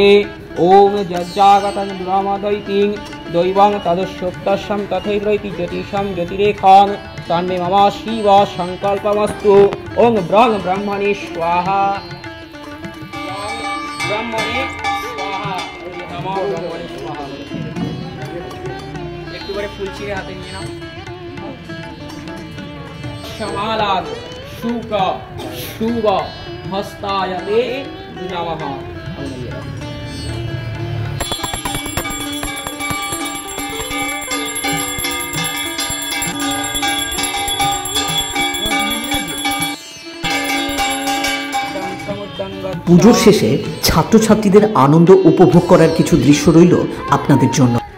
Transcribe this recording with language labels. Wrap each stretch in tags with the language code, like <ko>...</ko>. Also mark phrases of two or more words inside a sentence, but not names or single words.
<sa>ओम यज्ञागतं दुरामदैतिं दैवं तदस्योक्तस्यं तथैवैति ज्योतिषं ज्योतिरेखां तन्मे मम शिव संकल्पमस्तु। ओम ब्रह्म ब्रह्मणे स्वाहा ब्रह्मणे स्वाहा नमो ब्रह्मणे स्वाहा।</sa> <bn>একটু করে ফুল ছিঁড়ে হাতে নিয়ে নাও।</bn> <sa>समालाद शुक शुभ हस्तायते नमः।</sa> <bn>পুজোর শেষে ছাত্রছাত্রীদের আনন্দ উপভোগ করার কিছু দৃশ্য রইল আপনাদের জন্য।</bn>